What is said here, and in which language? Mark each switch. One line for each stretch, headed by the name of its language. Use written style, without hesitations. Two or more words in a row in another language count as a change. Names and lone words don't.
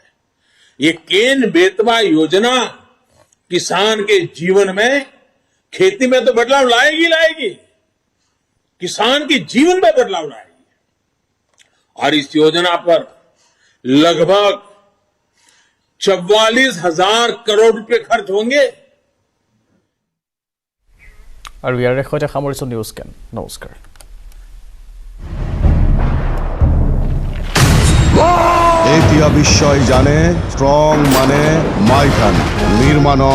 Hindi: ये केन बेतवा योजना किसान के जीवन में, खेती में तो बदलाव लाएगी, किसान के जीवन में बदलाव लाएगी। और इस योजना पर लगभग 44,000 करोड़ रुपए खर्च होंगे।
Assamese: আৰু ইয়াৰে সৈতে সামৰিছোঁ নিউজ কেন। নমস্কাৰ। এতিয়া বিশ্বই জানে ষ্ট্ৰং মানে মাইথান নিৰ্মাণ